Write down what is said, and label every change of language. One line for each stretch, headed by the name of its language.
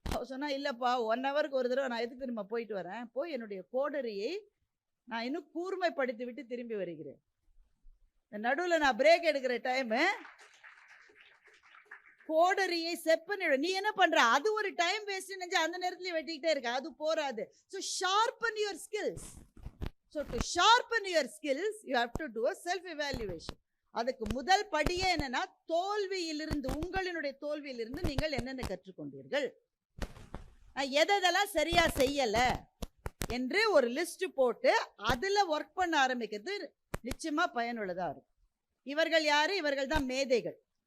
Tamil: சொன்னா இல்லப்பா 1 ஹவருக்கு ஒரு தடவை நான் எதுக்கு திரும்ப போயிட்டு வரேன், போய் என்னுடைய கோடரியை நான் இன்னும் கூர்மைப்படுத்தி விட்டு திரும்பி வருகிறேன். நடுவில் நான் பிரேக் எடுக்கிற டைம் கோடரியை செட் பண்ணிடு. நீ என்ன பண்ற, அது ஒரு டைம் வேஸ்ட் நினைச்சு அந்த நேரத்துல வெட்டிக்கிட்டே இருக்க, அது போராது.
English: So sharpen your skills. So to sharpen your skills you have to do a self evaluation.
Tamil: அதுக்கு முதல் படியே என்னன்னா, தோல்வியிலிருந்து, உங்களினுடைய தோல்வியிலிருந்து நீங்கள் என்னென்ன கற்றுக்கொண்டீர்கள், எதெல்லாம் சரியா செய்யல என்று ஒரு லிஸ்ட் போட்டு அதுல ஒர்க் பண்ண ஆரம்பிக்கிறது நிச்சயமா பயனுள்ளதா இருக்கும். இவர்கள் யாரு? இவர்கள் தான் மேதைகள்.